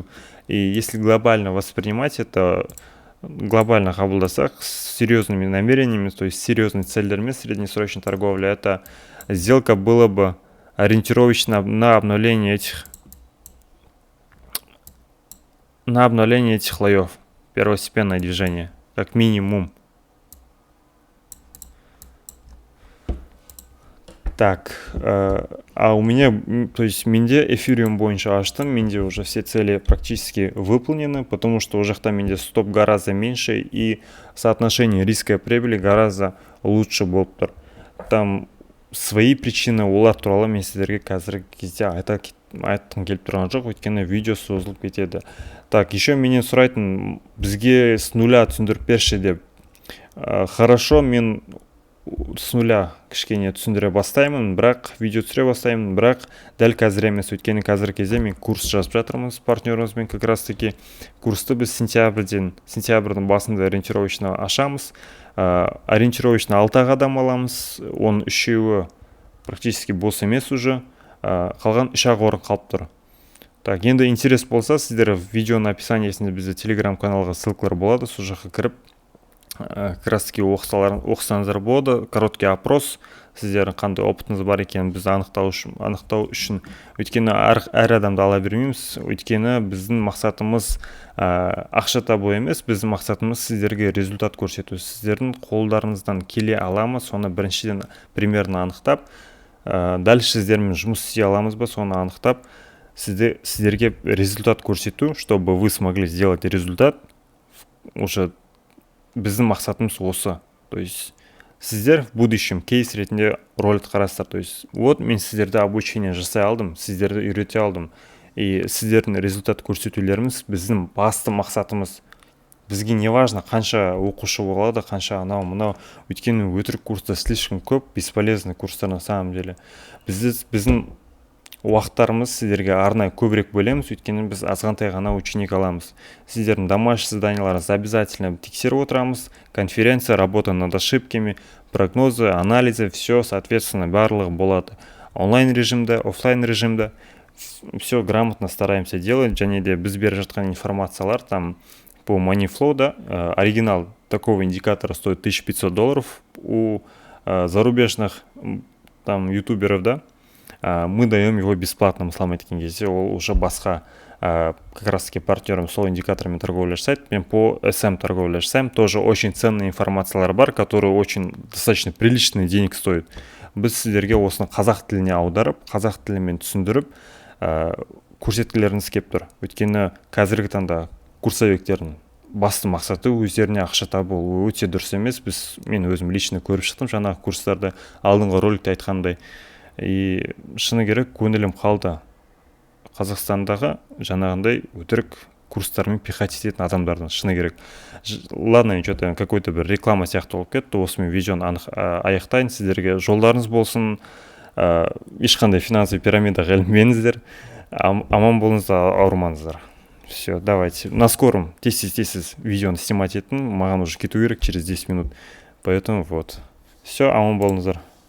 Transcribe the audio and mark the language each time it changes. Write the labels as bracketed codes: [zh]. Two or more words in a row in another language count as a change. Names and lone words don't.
[ru] И если глобально воспринимать это, глобально қабылдасақ с серьезными намерениями, то есть серьезными целями среднесрочной торговли, это сделка была бы ориентировочно на обновление этих слоев. Первостепенное движение, как минимум. Так, а у меня, то есть [kk] менде эфириум бойынша аштым, менде [ru] уже все цели практически выполнены, потому что уже там менде стоп гораздо меньше и соотношение риска и прибыли гораздо лучше [kk] болып тұр. [ru] Там свои причины [kk] олар туралы мен сіздерге қазіргі кезде айтқым келіп тұрған жоқ, өйткені видео созылып кетеді. [ru] Так, еще [kk] менен сұрайтын, бізге [ru] с нуля [kk] түсіндіріп берші деп. Хорошо, мен [ru] с нуля [kk] кішкене түсіндіре бастаймын, бірақ видео түсіре бастаймын, бірақ дәл қазір емес, өйткені қазіргі кезде мен курс жазып жатырмыз партнерімізбен. [ru] Как раз таки [kk] курсты біз сентябрьдің басында ориентировочно ашамыз. Ориентировочно 6 адам аламыз, оның үшеуі практически бос емес уже, қалған 3 орын қалып тұр. Так, енді интерес болса, сіздер видеоның описаниясында бізде телеграм-каналға ссылкалар болады, сол жаққа кіріп [ru] как раз таки [kk] оқысаңыздар болады. [ru] Короткий опрос, [kk] сіздердің қандай опытыңыз бар екенін біз анықтау үшін, өйткені әр адамды ала бермейміз, өйткені біздің мақсатымыз ақша табу емес, біздің мақсатымыз сіздерге результат көрсету. Сіздердің қолдарыңыздан келе аламыз, соны біріншіден примерно анықтап, дальше сіздермен жұмыс істей аламыз ба, соны анықтап, сіздерге результат көрсету, [ru] чтобы вы смогли сделать результат. [kk] Уже біздің мақсатымыз осы. [ru] То есть [kk] сіздер [ru] в будущем [kk] кейс ретінде ролик қарастар. [ru] То есть вот [kk] мен сіздерді обучение жасай алдым, сіздерді үйрете алдым. И сіздердің результат көрсетулеріміз біздің басты мақсатымыз. Бізге [ru] не важно, [kk] қанша оқушы болады, қанша анау-мынау. Өйткені өтірік курста слишком көп, бесполезный курстар [ru] на самом деле. [kk] Біздің уақыттарымыз сіздерге арнайы көбірек бөлеміз, өйткені біз азғантай ғана ученик аламыз. Сіздердің домашний заданияларыңызды обязательно тексеріп отырамыз. [ru] Конференция, работа над ошибками, прогнозы, анализы, все, соответственно, [kk] барлығы болады. Онлайн режимде, офлайн режимде [ru] все грамотно стараемся делать. [kk] Және де біз беріп жатқан информациялар [ru] там по Moneyflow, да, оригинал такого индикатора стоит $1500. У зарубежных там ютуберов, да, мы даем его бесплатно, [kk] мысалға айтқан кезде, ол уже басқа [ru] как раз таки партнером [kk] сол индикаторами торговля жасайды. Мен [ru] по SM торговля [kk] жасаймын. [ru] Тоже очень ценная информациялар бар, которые очень достаточно приличный денег стоит. [kk] Біз сіздерге осыны қазақ тіліне аударып, қазақ тілімен түсіндіріп, көрсеткілеріңіз келіп тұр. Өйткені қазіргі таңда курсовиктердің басты мақсаты өздеріне ақша табу, өте дұрыс емес. Мен өзім лично көріп шықтым жаңағы курстарды, алдыңғы роликте айтқандай. И шыны керек, көңілім қалды Қазақстандағы жаңағындай өтірік курстармен пихать ететін адамдардан, шыны керек. [ru] Ладно, что-то какой-то [kk] бір реклама сияқты болып кетті. Осымен видеоны аяқтайын, сіздерге жолдарыңыз болсын. ешқандай финансовый пирамидаға ілінбеңіздер, аман болыңыздар, ауырмаңыздар. [ru] Все, давайте. На скором [kk] тез видеоны снимать етін, маған уже кету керек [ru] через 10 минут. Поэтому вот. Все, [kk] аман болыңыздар.